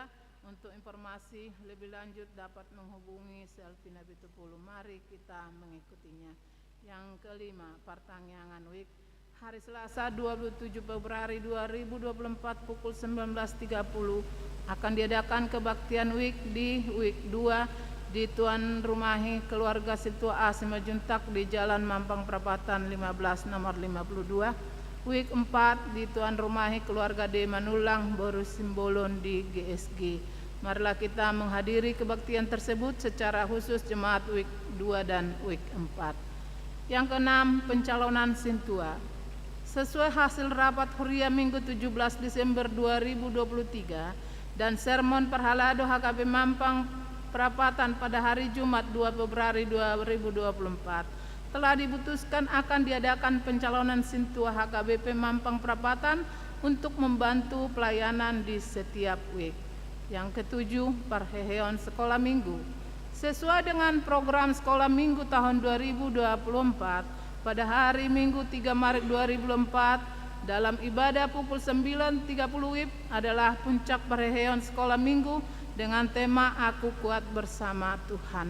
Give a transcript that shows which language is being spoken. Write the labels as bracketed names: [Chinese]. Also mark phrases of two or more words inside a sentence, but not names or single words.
[Indonesian] Untuk informasi lebih lanjut dapat menghubungi Selvina Bitupulu. Mari kita mengikutinya. Yang kelima, Partangyangan WIK. Hari Selasa 27 Februari 2024 pukul 19.30 akan diadakan kebaktian WIK di WIK 2 di Tuan Rumahi Keluarga Situa A Simajuntak di Jalan Mampang Perapatan 15 nomor 52. WIK 4 di Tuan Rumahi Keluarga D Manulang Boru Simbolon di GSG. Marilah kita menghadiri kebaktian tersebut secara khusus jemaat WIK 2 dan WIK 4. Yang keenam, pencalonan Sintua. Sesuai hasil rapat Huria Minggu 17 Desember 2023 dan sermon Perhalado HKB Mampang Perapatan pada hari Jumat 2 Februari 2024 telah diputuskan akan diadakan pencalonan Sintua HKBP Mampang Perapatan untuk membantu pelayanan di setiap WIK. Yang ketujuh, Parheheon Sekolah Minggu. Sesuai dengan program Sekolah Minggu tahun 2024, pada hari Minggu 3 Maret 2004 dalam ibadah pukul 9.30 WIB adalah puncak Parheheon Sekolah Minggu dengan tema Aku Kuat Bersama Tuhan.